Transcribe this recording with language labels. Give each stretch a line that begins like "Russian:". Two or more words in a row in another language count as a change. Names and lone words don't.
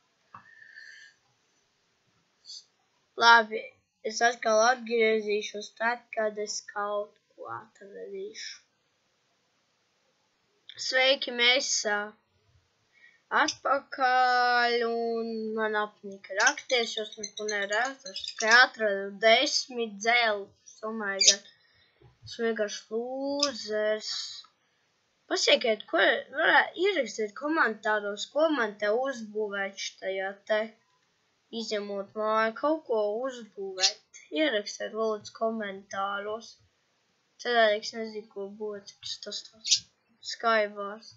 Latvian: Labi, es atkal atgriezīšos tad, kad es kaut ko atradīšu. Sveiki, mēs atpakaļ un man apnika rakties, jo es neko neredzu. Es tikai atradu 10 dzelzs.
English: Oh my god.
Latvian: Es vienkārši lūzers. Pasiekiet, ko varētu ierakstīt komentāros, ko man te uzbūvēt štajā te, izņemot māju, kaut ko uzbūvēt. Ierakstiet lūdzu komentāros. Cerēju, es nezinu, ko būtu, tas Skywars.